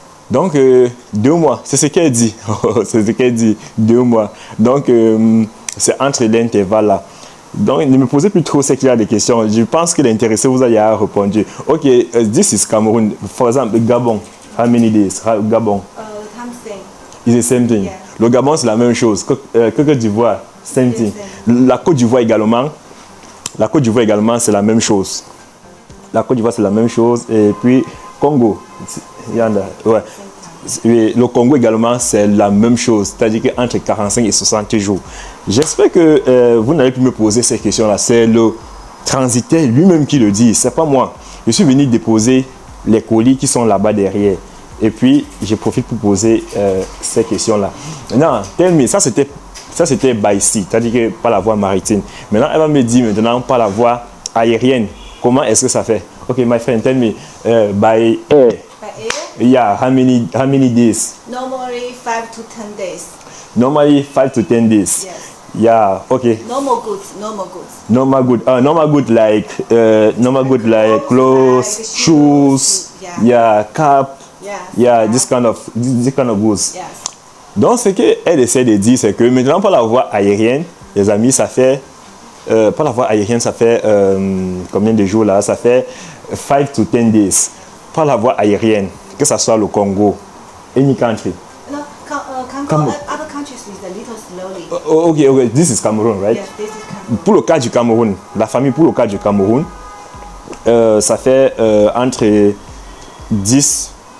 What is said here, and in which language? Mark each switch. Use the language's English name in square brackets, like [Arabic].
[French] Donc, 2 mois, c'est ce qu'elle dit. C'est ce qu'elle dit, 2 mois. Donc, c'est entre l'intervalle là. Donc, ne me posez plus trop ce qu'il y a des questions. Je pense que l'intéressé vous a répondu. [English] Ok, this is Cameroon. For example, Gabon. How many days? Gabon. It's the same thing. Yeah. [French] Le Gabon, c'est la même chose. [English] Côte d'Ivoire, same thing. [French] La Côte d'Ivoire également, c'est la même chose. La Côte d'Ivoire, c'est la même chose. Et puis, Congo. Ouais. Le Congo également, c'est la même chose. C'est-à-dire qu'entre 45 et 60 jours. J'espère que vous n'allez plus me poser ces questions-là. C'est le transitaire lui-même qui le dit. C'est pas moi. Je suis venu déposer les colis qui sont là-bas derrière. Et puis, je profite pour poser ces questions-là. Maintenant, [English] tell me, [French] ça c'était [English] by sea, [French] c'est-à-dire que par la voie maritime. Maintenant, elle va me dire maintenant par la voie aérienne. Comment est-ce que ça fait? [English] Ok, my friend, tell me, by air. Yeah, how many days? Normally 5 to 10 days. Normally 5 to 10 days. Yes. Yeah, okay. Normal goods. Normal good like clothes, like shoes, yeah, cap. Yes. Yeah, this kind of goods. Yes. [French] Donc, ce qu'elle essaie de dire, c'est que maintenant, par la voie aérienne, les amis, ça fait, par la voie aérienne, ça fait combien de jours là? Ça fait [English] 5 to 10 days. [French] Par la voie aérienne, que ce soit le Congo, [English] any country. No, other countries is a little slowly. Okay, this is Cameroon, right? Yes, this is Cameroon. [French] Pour le cas du Cameroun, la famille pour le cas du Cameroun, ça fait entre [English] 10 days.